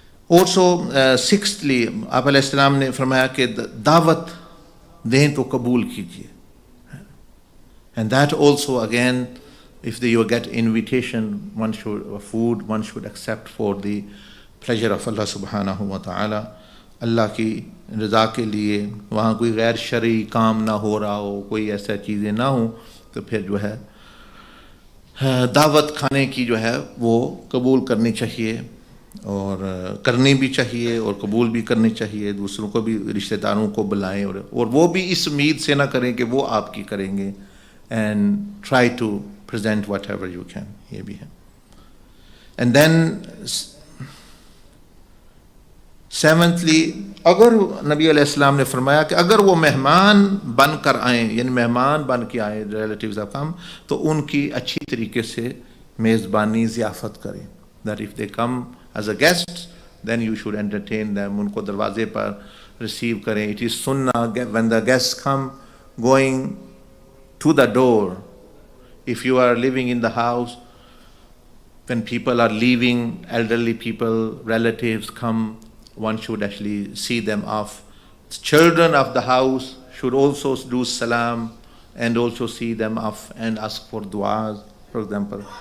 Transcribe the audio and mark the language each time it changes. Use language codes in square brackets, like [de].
[en] Also, sixthly, [ur] آپ علیہ السلام نے فرمایا کہ دعوت دیں تو قبول کیجیے. [en] And that also again, if you get invitation, one should accept for the pleasure of Allah subhanahu wa ta'ala. [ur] اللہ کی رضا کے لیے وہاں کوئی غیر شرعی کام نہ ہو رہا ہو، کوئی ایسا چیزیں نہ ہوں، تو پھر جو ہے دعوت کھانے کی جو ہے وہ قبول کرنی چاہیے، اور کرنی بھی چاہیے اور قبول بھی کرنی چاہیے. دوسروں کو بھی، رشتہ داروں کو بلائیں، اور وہ بھی اس امید سے نہ کریں کہ وہ آپ کی کریں گے. [en] And try to present whatever you can. [ur] یہ بھی ہے. [en] And then seventhly, [ur] اگر نبی علیہ السلام نے فرمایا کہ اگر وہ مہمان بن کر آئیں، یعنی مہمان بن کے آئیں [en] relatives of come, [ur] تو ان کی اچھی طریقے سے میزبانی ضیافت کریں. [en] That if they come as a guest, then you should entertain them. ان کو دروازے پر ریسیو کریں. It is sunnah when the guests come going to the door. If you are living in the house, when people are leaving, elderly people, relatives come, one should actually see them off. Children of the house should also do salam and also see them off and ask for du'as, for example.